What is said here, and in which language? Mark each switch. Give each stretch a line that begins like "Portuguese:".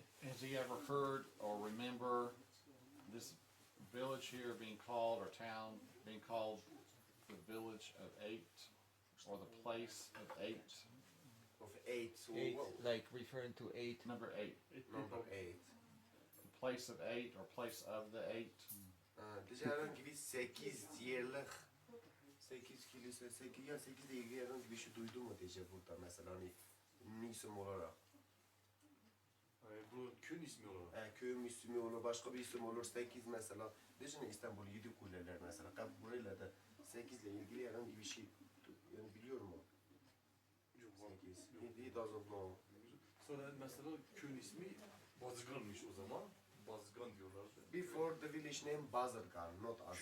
English: Has he ever heard or remember this village here being called, or town being called the Village of Eight, or the Place of Eight? Of 8. So Eight, what? like referring to eight. Number 8. Number 8. The Place of Eight, or Place of the Eight.
Turkish: Dışarı herhangi bir 8 yerlik 8 kilise 8 ya 8 ile ilgili herhangi bir şey duydun mu diyeceğim burada mesela hani isim olarak. Yani bu köyün ismi olarak. Köyün ismi olur, başka bir isim olur, 8 mesela. Düşünün İstanbul 7 kuleler mesela. Burayla da 8 ile ilgili herhangi bir şey yani biliyor mu? Yok,
English: 8. He doesn't know.
Turkish: Sonra mesela köyün ismi Bazırgan'mış o zaman. Bazırgan diyorlardı.
English: Before the village name Bazırgan, not Azer.